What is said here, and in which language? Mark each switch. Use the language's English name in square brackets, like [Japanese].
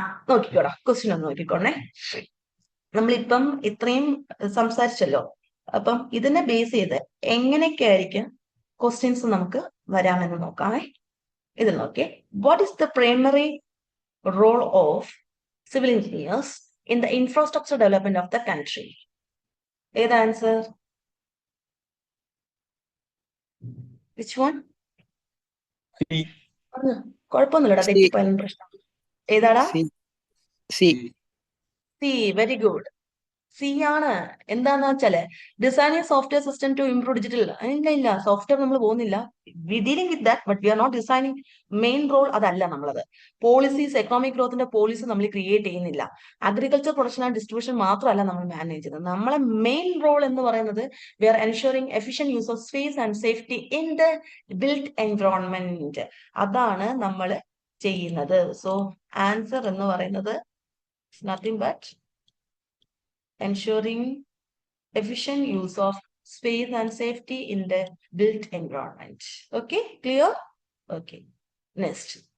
[Malayalam] നോക്കിക്കോടാ, question ഒന്ന് നോക്കിക്കോണേ. നമ്മളിപ്പം ഇത്രയും സംസാരിച്ചല്ലോ. അപ്പം ഇതിനെ ബേസ് ചെയ്ത് എങ്ങനെയൊക്കെ ആയിരിക്കും ക്വസ്റ്റ്യൻസ് നമുക്ക് വരാമെന്ന് നോക്കാമേ. ഇത് നോക്കിയേ. [English] What is the primary role of civil engineers in the infrastructure development of the country? [Malayalam] ഏത് ആൻസർ? [English] Which one? [Malayalam] കുഴപ്പമൊന്നുമില്ലടാ, തെറ്റിപ്പോയാലും പ്രശ്നം. ഏതാടാ? സി. Very good. സി ആണ്. എന്താന്ന് വെച്ചാല് [English] Designing software system to improve digital. [Malayalam] ഇല്ല, സോഫ്റ്റ്വെയർ നമ്മൾ പോകുന്നില്ല. [English] We dealing with that, but we are not designing. [Malayalam] Main role അതല്ല നമ്മളത്. പോളിസീസ്, എക്കണോമിക് ഗ്രോത്തിന്റെ പോളിസി നമ്മൾ ക്രിയേറ്റ് ചെയ്യുന്നില്ല. [English] agriculture production and distribution [Malayalam] മാത്രമല്ല നമ്മൾ മാനേജ് ചെയ്യുന്നത്. നമ്മളെ മെയിൻ റോൾ എന്ന് പറയുന്നത് [English] We are ensuring efficient use of space and safety in the built environment. [Malayalam] അതാണ് നമ്മൾ ചെയ്യുന്നത്. [English] so answer [Malayalam] എന്ന് പറയുന്നത് [English] Nothing but ensuring efficient use of space and safety in the built environment. Okay, clear? Okay, next.